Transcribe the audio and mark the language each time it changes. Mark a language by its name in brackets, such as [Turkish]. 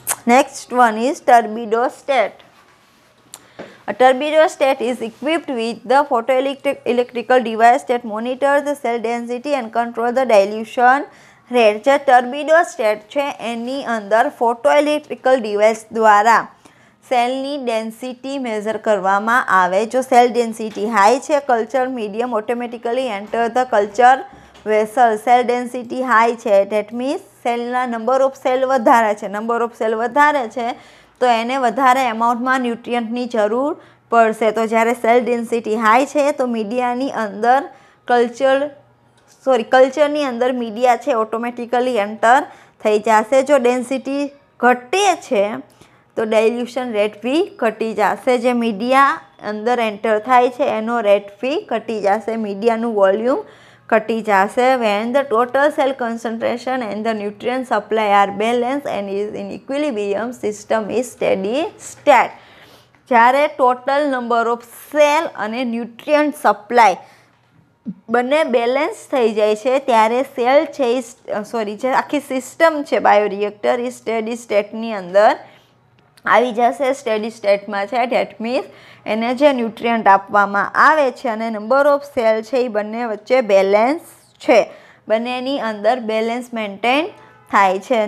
[English] Next one is turbidostat. A turbidostat is equipped with the photoelectrical device that monitors the cell density and control the dilution rate. [Gujarati] જે turbidostat છે એની અંદર ફોટોઇલેક્ટ્રિકલ device દ્વારા સેલની density measure કરવામાં આવે. જો cell density high છે, [English] Culture medium automatically enter the culture vessel. [Gujarati] Cell density high છે ધેટ મીન્સ સેલના નંબર ઓફ સેલ વધારે છે. નંબર ઓફ સેલ વધારે છે તો એને વધારે એમાઉન્ટમાં ન્યુટ્રિયન્ટની જરૂર પડશે. તો જ્યારે સેલ ડેન્સિટી હાઈ છે તો મીડિયાની અંદર કલ્ચરની અંદર મીડિયા છે ઓટોમેટિકલી એન્ટર થઈ જશે. જો ડેન્સિટી ઘટે છે તો ડાયલ્યુશન રેટ બી ઘટી જશે. જે મીડિયા અંદર એન્ટર થાય છે એનો રેટ બી ઘટી જશે, મીડિયાનું વોલ્યુમ ઘટી જશે. [English] when the total cell concentration and the nutrient supply are balanced and is in equilibrium, system is steady state. [Gujarati] જ્યારે ટોટલ નંબર ઓફ સેલ અને ન્યુટ્રિયન્ટ સપ્લાય બંને બેલેન્સ થઈ જાય છે ત્યારે સેલ છે જે આખી સિસ્ટમ છે બાયોરિએક્ટર એ સ્ટેડી સ્ટેટની અંદર આવી જશે. સ્ટેડી સ્ટેટમાં છે ડેટ મીન્સ એને જે ન્યુટ્રિયન્ટ આપવામાં આવે છે અને નંબર ઓફ સેલ છે એ બંને વચ્ચે બેલેન્સ છે, બંનેની અંદર બેલેન્સ મેન્ટેન થાય છે.